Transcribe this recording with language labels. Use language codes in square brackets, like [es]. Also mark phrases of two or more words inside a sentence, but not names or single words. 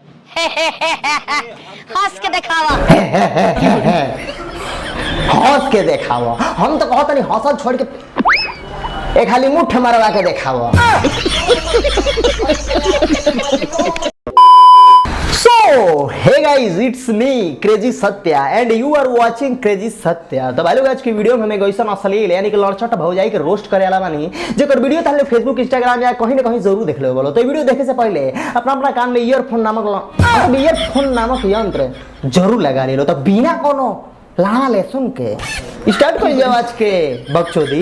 [bho] हंस के दिखावा। हंस के दिखावा। हम तो कहत नहीं हंसल छोड़ के एक खाली मुट्ठ मरवा के दिखावा। [en] So, hey guys, it's me, Crazy Satya, and you are watching Crazy Satya। [bho] तो भाई लोग आज की वीडियो में हमें गैसन असलील यानी कि लड़चट भौजाई के रोस्ट करे वाला बानी जेकर वीडियो ताले फेसबुक इंस्टाग्राम या कहीं ना कहीं जरूर देख ले बोलो। तो वीडियो देखे से पहले अपना अपना कान में ईयरफोन नामक यंत्र जरूर लगा ले लो। तो बिना कोनो लाना ले सुन के स्टार्ट कर जाओ आज के बकचोदी।